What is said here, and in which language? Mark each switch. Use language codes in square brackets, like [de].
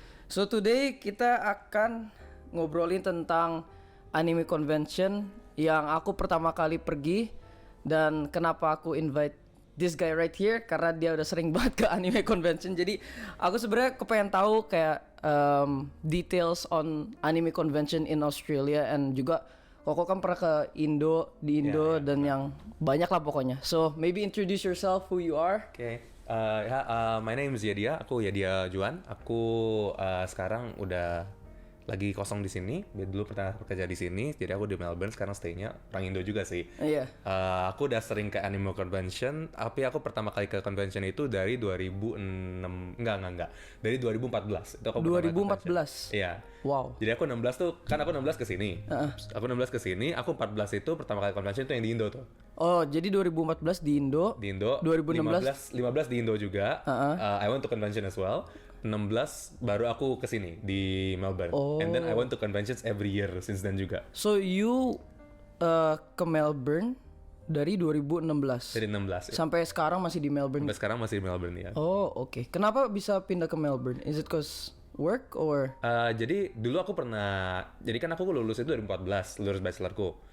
[id] So today kita akan ngobrolin tentang anime convention yang aku pertama kali pergi, dan kenapa aku invite [en] this guy right here [id] karena dia udah sering banget ke anime convention. Jadi aku sebenarnya kepengen tahu kayak [en] details on anime convention in Australia, [id] and juga Koko kan pernah ke Indo dan yang banyak lah pokoknya. [en] So maybe introduce yourself, who you are. Okay. My name is Yadia. [id] Aku Yadia Juan. Aku sekarang udah lagi kosong di sini. Dulu pernah bekerja di sini, jadi aku di Melbourne. Sekarang stay-nya orang Indo juga sih. Iya. Aku udah sering ke anime convention, tapi aku pertama kali ke convention itu dari 2006. Enggak. Dari 2014. Itu aku 2014. Iya. Wow. Jadi aku 16 tuh, kan aku 16 ke sini. Aku 16 ke sini, aku 14 itu pertama kali convention itu yang di Indo tuh. Oh, jadi 2014 di Indo. 2016 15 di Indo juga. [en] I went to convention as well. 16 [id] baru aku kesini di Melbourne. [en] And then I went to conventions every year since then juga. [id] So you ke Melbourne dari 2016. Dari 16 ya. Sampai sekarang masih di Melbourne. Sampai sekarang masih di Melbourne ya. Oh, oke. Kenapa bisa pindah ke Melbourne? [en] Is it cause work or? [id] Jadi dulu aku pernah, jadi kan aku lulus itu 2014, lulus bachelorku.